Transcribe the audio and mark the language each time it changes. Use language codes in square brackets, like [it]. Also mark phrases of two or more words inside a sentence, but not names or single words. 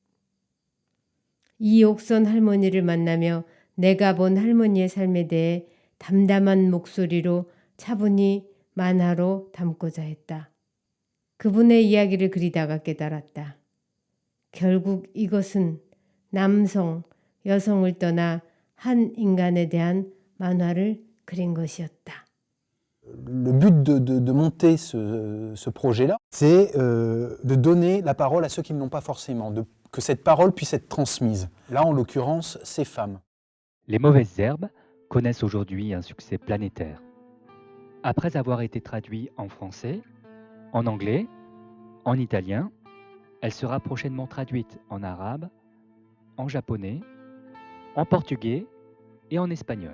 [ko] 이옥선 할머니를 만나며 내가 본 할머니의 삶에 대해 담담한 목소리로 차분히 만화로 담고자 했다. 그분의 이야기를 그리다가 깨달았다. 결국 이것은 남성, 여성을 떠나 한 인간에 대한 만화를 그린 것이었다. [fr] Le but de monter ce projet-là, c'est de donner la parole à ceux qui ne l'ont pas forcément, que cette parole puisse être transmise. Là, en l'occurrence, ces femmes. Les mauvaises herbes connaissent aujourd'hui un succès planétaire. Après avoir été traduit en français, en anglais, en italien, elle sera prochainement traduite en arabe, en japonais, en portugais et en espagnol.